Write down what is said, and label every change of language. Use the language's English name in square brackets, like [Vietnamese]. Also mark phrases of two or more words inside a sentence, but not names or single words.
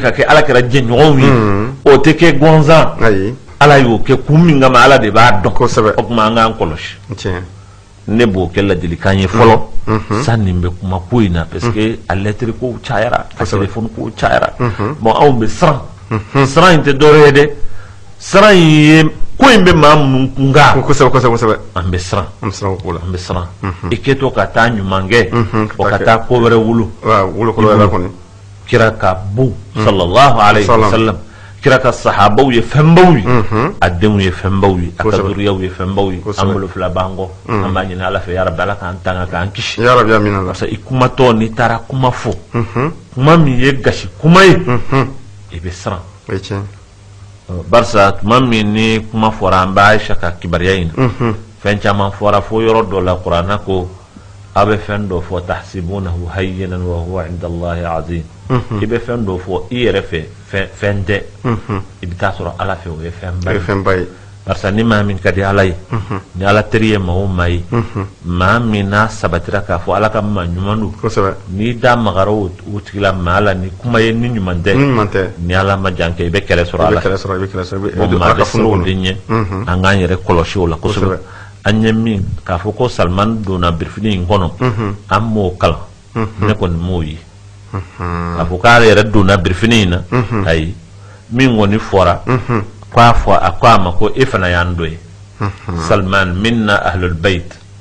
[Bambara] ka kɛ ala kira jɛɲɔgɔnw ye o tɛ kɛ gansan ala y'o kɛ kun min kama ala de b'a dɔn o tuma an k'an kɔlɔsi ne b'o kɛ ladilikan ye fɔlɔ sanni bɛ kuma ko in na [French] parce que [Bambara] a lettre ko cayara a téléphone ko cayara bon anw bɛ siran in tɛ dɔwɛrɛ ye dɛ siran in ye ko in bɛ maa minnu kun kan kosɛbɛ an bɛ siran an bɛ siran i kɛtɔ ka taa ɲuman kɛ o ka taa ko wɛrɛ wolo kira ka bon [Arabic] صلى الله عليه وسلم [Bambara] kira ka sahabaw ye fɛnbaw ye a denw ye fɛnbaw ye a ka zuriyaw ye fɛnbaw ye an bolo fila b'an kɔ an b'a ɲini ala fɛ [Arabic] يا رب [Bambara] ala k'an tanga k'an kisi [French] parce que [Bambara] i kumatɔ n'i taara kuma fɔ kuma min ye gasi kuma ye i bɛ siran barisa tuma min ni kuma fɔra an bɛ Ayisa ka kibariya in na fɛn caman fɔra fo yɔrɔ dɔ la kuranna ko a bɛ fɛn dɔ fɔ [Arabic] تحسبونه هينا وهو عند الله عظيم [Bambara] i bɛ fɛn dɔ fɔ i yɛrɛ fɛ fɛn tɛ i bɛ taa sɔrɔ ala fɛ o ye fɛnba ye barisa ni maa min ka di ala ye ni ala teri ye maa o maa ye maa min n'a sabatira k'a fɔ ala ka maa ɲuman don n'i da magara o tigila maa la ni kuma ye ni ɲuman tɛ ni ala ma jan kɛ i bɛ kɛlɛ sɔrɔ ala fɛ maa bɛ se o de ɲɛ an k'an yɛrɛ kɔlɔsi o la kosɛbɛ an ye min k'a fɔ ko Salman donna birifini in kɔnɔ an m'o kalan ne kɔni m'o ye k'a fɔ k'ale yɛrɛ donna birifini in na ayi min kɔni fɔra k'a fɔ a ko a ma ko e fana y'an dɔ ye Salman minna [Arabic] أهل البيت